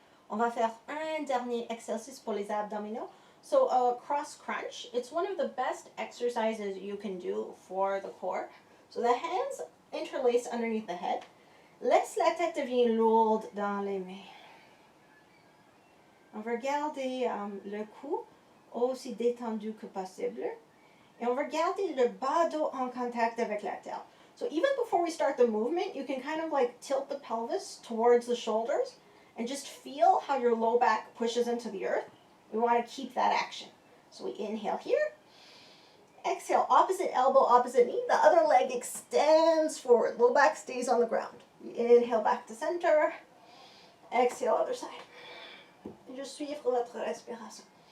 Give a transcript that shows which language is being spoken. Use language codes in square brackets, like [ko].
[fr] On va faire un dernier exercice pour les abdominaux. [en] So a cross crunch, it's one of the best exercises you can do for the core. So the hands interlace underneath the head. [fr] Laisse la tête devenir lourde dans les mains. On va garder le cou aussi détendu que possible. Et on va garder le bas dos en contact avec la terre. [en] So even before we start the movement, you can kind of like tilt the pelvis towards the shoulders and just feel how your low back pushes into the earth. We want to keep that action. So we inhale here. Exhale, opposite elbow, opposite knee. The other leg extends forward. Low back stays on the ground. Inhale back to center. Exhale, other side. [fr] Et juste suivre votre respiration.